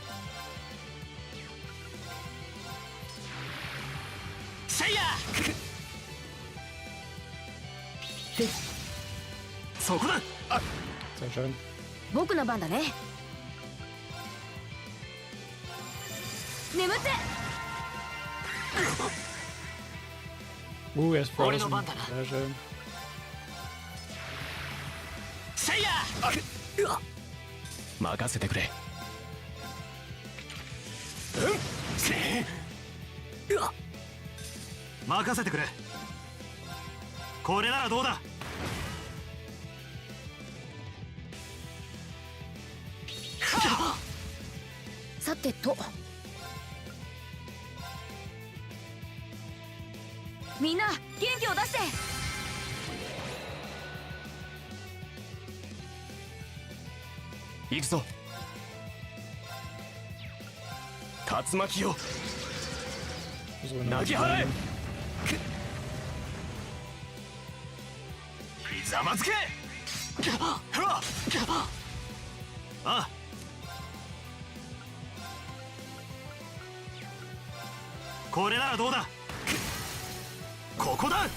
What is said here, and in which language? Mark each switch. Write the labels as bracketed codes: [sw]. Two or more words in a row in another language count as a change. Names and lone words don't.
[ja] せいや。そこだ。 [de] Sehr schön. [ja] 僕の番だね。眠って。 [de] Er ist Ohne frozen. nur Band, Alter. Sehr schön. [ja] せいや。任せてくれ。任せてくれ。これならどうだ。さてと、みんな元気を出して。行くぞ。竜巻よ、 [en] So we're [ja] 投 [en] not [ja] げ払え。ひざまずけ。ああ、これならどうだ。ここだ。